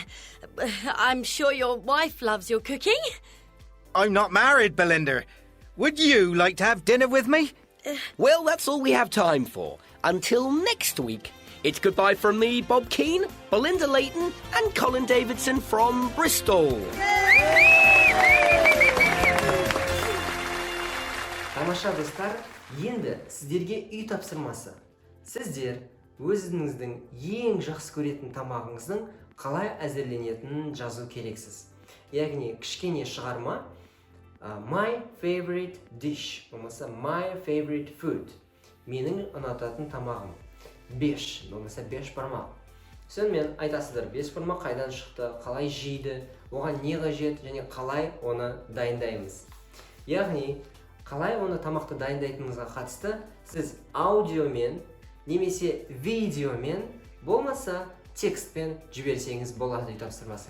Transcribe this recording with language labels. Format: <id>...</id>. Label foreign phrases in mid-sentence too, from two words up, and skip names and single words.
<en>I'm sure your wife loves your cooking. I'm not married, Belinda. Would you like to have dinner with me? Well, that's all we have time for. Until next week, it's goodbye from me, Bob Keane, Belinda Layton, and Colin Davidson from Bristol.</en> <kk>Тамаша достар, енді сіздерге үй тапсырмасы. Сіздер өзіңіздің ең жақсы көретін тамағыңыздың қалай әзірленетінін жазу керексіз. яғни кішкене шығарма.</kk> <en>My favorite dish</en> <kk>болмаса</kk> <en>my favorite food.</en> <kk>Менің ұнататын тамағым. 5 болмаса 5 бармақ. Сонымен айтасыздар 5 бармақ қайдан шықты, қалай жейді, оған не қажет және қалай оны дайындаймыз. Яғни қалай оны тамақты дайындайтыныңызға қатысты сіз аудиомен немесе видеомен болмаса текстпен жіберсеңіз болады үй тапсырмасын.</kk>